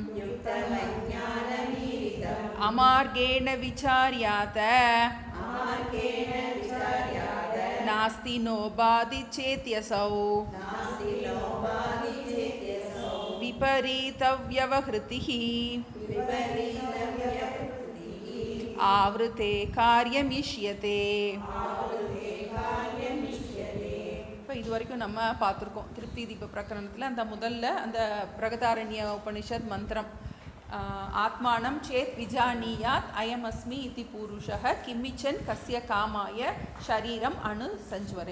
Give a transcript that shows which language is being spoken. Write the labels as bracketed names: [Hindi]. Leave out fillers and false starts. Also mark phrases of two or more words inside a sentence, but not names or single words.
[Sanskrit] अमार्गेण विचार्यात नास्ति नो बाधि चेत्यसौ. विपरीतव्यवहृतिः आवृते कार्यमिष्यते. [Tamil] இப்போ இது வரைக்கும் நம்ம பார்த்துருக்கோம் திருப்தி தீப பிரகரணத்தில் அந்த முதல்ல அந்த பிரகதாரண்ய உபனிஷத் மந்திரம் [Sanskrit] आत्मानं चेत् विजानीयात् अयमस्मि इति पुरुषः किमिच्छन् कस्य कामाय शरीरम् अनु संज्वरेत्.